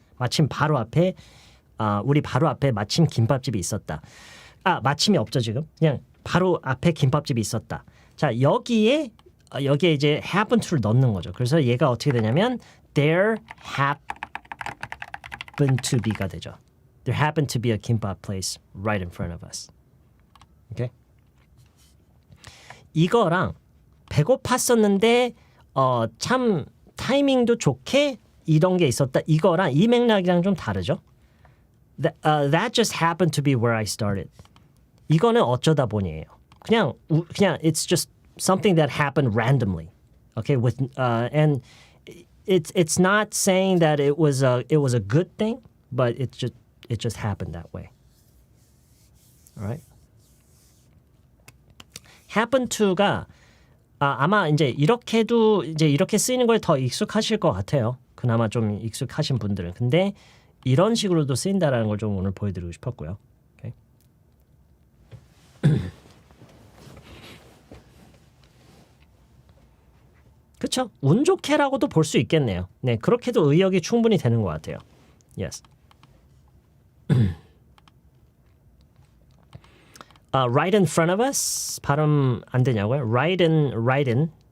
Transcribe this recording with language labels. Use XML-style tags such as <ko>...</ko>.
<ko>마침 바로 앞에 우리 바로 앞에 마침 김밥집이 있었다. 마침이 없죠 지금. 그냥 바로 앞에 김밥집이 있었다. 자 여기에 이제 happen to를 넣는 거죠. 그래서 얘가 어떻게 되냐면</ko> <en>there happened to be</en> <ko>가 되죠.</ko> <en>There happened to be a 김밥 place right in front of us.</en> <ko>오케이? 이거랑 배고팠었는데 참 타이밍도 좋게 이런 게 있었다. 이거랑 이 맥락이랑 좀 다르죠.</ko> <en>That just happened to be where I started.</en> <ko>이거는 어쩌다 보니예요. 그냥</ko> <en>it's just something that happened randomly. Okay, and it's not saying that it was a good thing, but it just happened that way. All right.</en> <ko>happen to가 아마 이제 이렇게 쓰이는 거에 더 익숙하실 것 같아요. 그나마 좀 익숙하신 분들은. 근데 이런 식으로도 쓰인다라는 걸 좀 오늘 보여드리고 싶었고요.</ko> <en>Okay.</en> <ko>그렇죠. 운 좋게라고도 볼 수 있겠네요. 네, 그렇게도 의역이 충분히 되는 것 같아요.</ko> <en>Yes. Right in front of us</en> <ko>발음 안 되냐고요?</ko> <en>Right in</en>